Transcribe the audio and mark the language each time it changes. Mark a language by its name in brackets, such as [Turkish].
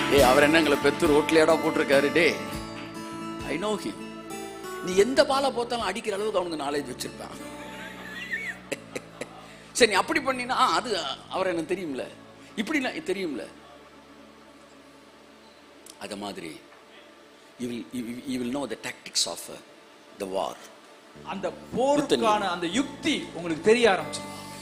[Tamil] அவர் என்ன எங்களை பெத்து ரோட்லையாடா போட்டிருக்காரு. [English] I know him. [Tamil] நீ எந்த பாலை போத்தாலும் அடிக்கிற அளவுக்கு அவனுக்கு நாலேஜ் வச்சிருப்பான். சரி நீ அப்படி பண்ணினா அது அவர் எனக்கு தெரியும்ல, இப்படின்னா தெரியும்ல. அது மாதிரி [English] you will know the tactics of the war. [Tamil] அந்த போருக்கான அந்த யுக்தி உங்களுக்கு தெரிய ஆரம்பிச்சிடும்.